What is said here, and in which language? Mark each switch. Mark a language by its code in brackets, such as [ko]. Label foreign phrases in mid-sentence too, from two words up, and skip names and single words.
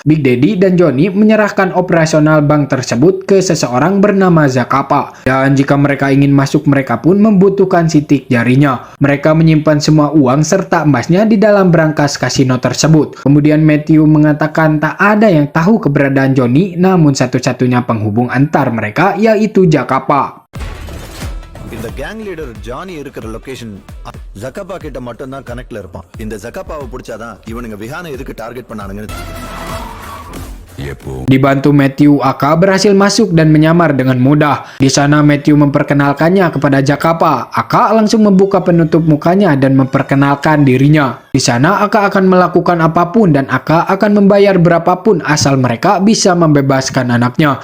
[id] Big Daddy dan Johnny menyerahkan operasional bank tersebut ke seseorang bernama Zacapa. Dan jika mereka ingin masuk, mereka pun membutuhkan sidik jarinya. Mereka menyimpan semua uang serta emasnya di dalam brankas kasino tersebut. Kemudian Matthew mengatakan tak ada yang tahu keberadaan Johnny, namun satu-satunya penghubung antar mereka yaitu Zacapa. [ta] இந்த [en] gang leader [ta] ஜானி இருக்கிற லொகேஷன் ஜக்காப்பா கிட்ட மட்டும் தான் கனெக்ட்ல இருப்பான். இந்த ஜக்காப்பாவை பிடிச்சாதான் இவனுங்க விஹானை எதுக்கு டார்கெட் பண்ணானுங்கன்னு. [id] Dibantu Matthew, Aka berhasil masuk dan menyamar dengan mudah. Di sana Matthew memperkenalkannya kepada Zacapa. Aka langsung membuka penutup mukanya dan memperkenalkan dirinya. Di sana Aka akan melakukan apapun dan Aka akan membayar berapapun asal mereka bisa membebaskan anaknya.